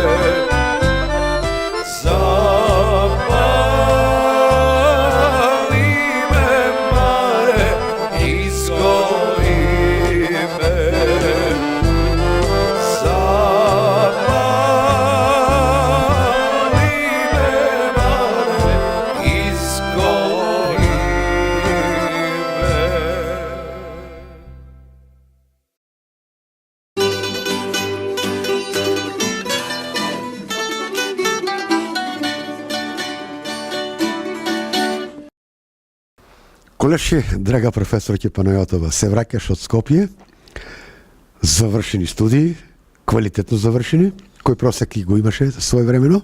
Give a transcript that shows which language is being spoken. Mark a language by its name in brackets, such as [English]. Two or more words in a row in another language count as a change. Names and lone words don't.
[Macedonian] Запали ме маре, изгори ме Запали ме маре, изгори ме Колеше, драга професорке Панајотова, се враќаш од Скопје, завршени студии, квалитетно завршени, кој просек го имаше своевремено?